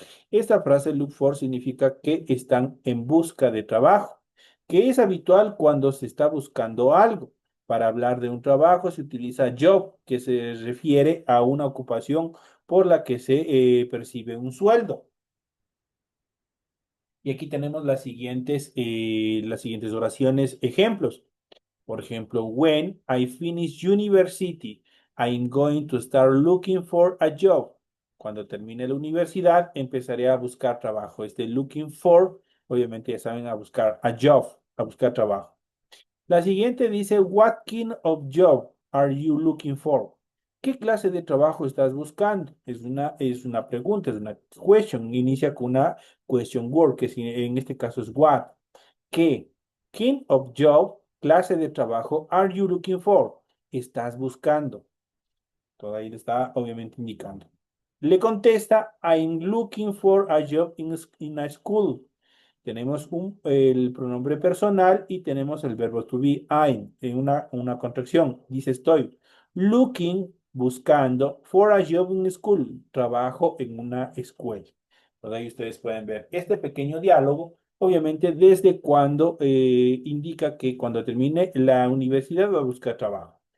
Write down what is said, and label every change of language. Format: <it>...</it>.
<es>Esta frase look for significa que están en busca de trabajo, que es habitual cuando se está buscando algo. Para hablar de un trabajo se utiliza job, que se refiere a una ocupación por la que se percibe un sueldo. Y aquí tenemos las siguientes oraciones, ejemplos. Por ejemplo,</es> <en>when I finish university, I'm going to start looking for a job.</en> <es>Cuando termine la universidad, empezaré a buscar trabajo. Este looking for, obviamente ya saben, a buscar a job, a buscar trabajo. La siguiente dice,</es> <en>what kind of job are you looking for?</en> <es>¿Qué clase de trabajo estás buscando? Es una pregunta, es una question. Inicia con una question word, que en este caso es what. ¿Qué</es> <en>kind of job,</en> <es>clase de trabajo,</es> <en>are you looking for?</en> <es>Estás buscando. Todo ahí le está obviamente indicando. Le contesta,</es> <en>I'm looking for a job in a school.</en> <es>Tenemos el pronombre personal y tenemos el verbo to be, I'm, en una contracción. Dice estoy looking, buscando,</es> <en>for a job in school,</en> <es>trabajo en una escuela. Por ahí ustedes pueden ver este pequeño diálogo, obviamente desde cuando indica que cuando termine la universidad va a buscar trabajo.</es>